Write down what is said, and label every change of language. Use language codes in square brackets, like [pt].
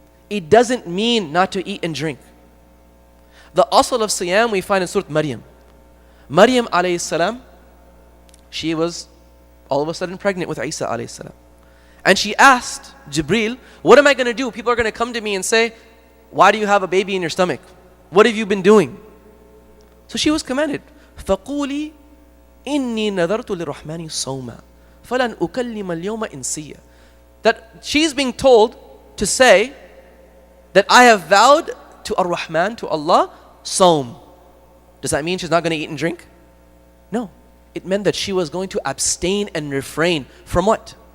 [en] It doesn't mean not to eat and drink. The asl of siyam we find in Surah Maryam. Maryam alayhi salam, she was all of a sudden pregnant with Isa alayhi salam. And she asked Jibreel, what am I going to do? People are going to come to me and say, why do you have a baby in your stomach? What have you been doing? So she was commanded, [ar] فَقُولِي إِنِّي نَذَرْتُ لِلرَّحْمَنِ صَوْمًا فَلَنْ أُكَلِّمَ الْيَوْمَ إِنْسِيًّا. [en] That she's being told to say that I have vowed to Ar-Rahman, to Allah, Sawm. Does that mean she's not going to eat and drink? No. It meant that she was going to abstain and refrain from what?